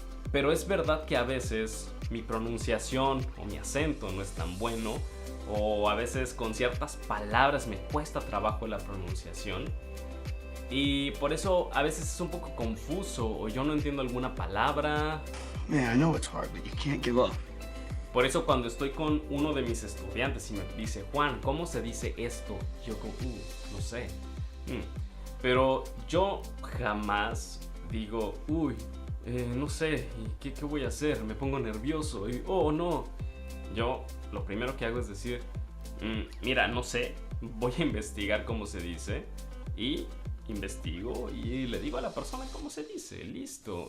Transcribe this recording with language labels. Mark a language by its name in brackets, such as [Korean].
[Spanish] Pero es verdad que a veces mi pronunciación o mi acento no es tan bueno o a veces con ciertas palabras me cuesta trabajo la pronunciación y por eso a veces es un poco confuso o yo no entiendo alguna palabra. [English] Man, I know it's hard, but you can't give up. [Spanish] Por eso cuando estoy con uno de mis estudiantes y me dice, Juan, ¿cómo se dice esto? Yo como, no sé. Pero yo jamás digo, no sé, ¿qué voy a hacer? Me pongo nervioso y, oh no. Yo lo primero que hago es decir, mira, no sé, voy a investigar cómo se dice y investigo y le digo a la persona cómo se dice, listo.